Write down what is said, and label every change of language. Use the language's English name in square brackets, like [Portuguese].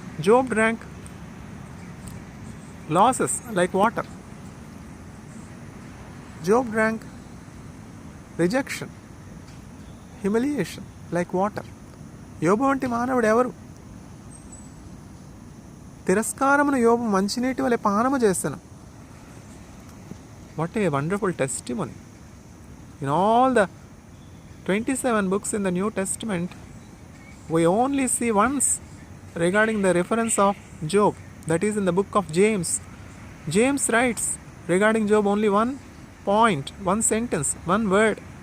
[English] Job drank losses like water. Job drank rejection, humiliation like water. [Telugu] యోబు వంటి మానవుడు ఎవరు? తిరస్కారమును యోబు మంచినీటి వలె పానము చేస్తాను. [English] What a wonderful testimony. In all the 27 books in the New Testament, we only see once regarding the reference of Job, that is in the book of James. James writes regarding Job only one point, one sentence, one word.